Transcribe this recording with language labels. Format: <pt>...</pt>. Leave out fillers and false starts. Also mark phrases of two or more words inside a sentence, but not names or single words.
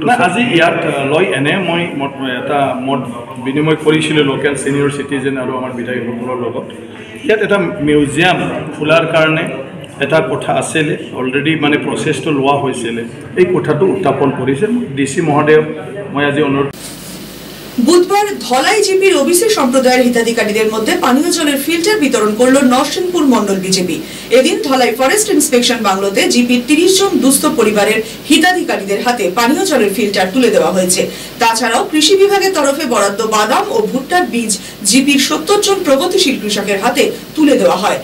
<as>আজি ইয়াত লৈ এনে মই এটা মত বিনিময় কৰিছিলোঁ</as> <en>local senior citizen</en> <as>আৰু আমাৰ বিধায়কসকলৰ লগত। ইয়াত এটা মিউজিয়াম খোলাৰ কাৰণে এটা কথা আছিলে, অলৰেডি মানে প্ৰচেছটো লোৱা হৈছিলে, এই কথাটো উত্থাপন কৰিছে DC মহোদয়ক মই আজি অনুৰোধ।</as> <bn>বুধবার ধলাই জিপির ওবিসি সম্প্রদায়ের হিতাধিকারীদের মধ্যে পানীয় জলের ফিল্টার বিতরণ করল নরসিংপুর মন্ডল বিজেপি। এদিন ধলাই ফরেস্ট ইন্সপেকশন বাংলোতে জিপির 30 জন দুস্থ পরিবারের হিতাধিকারীদের হাতে পানীয় জলের ফিল্টার তুলে দেওয়া হয়েছে। তাছাড়াও কৃষি বিভাগের তরফে বরাদ্দ বাদাম ও ভুট্টার বীজ জিপির 70 জন প্রগতিশীল কৃষকের হাতে তুলে দেওয়া হয়।</bn>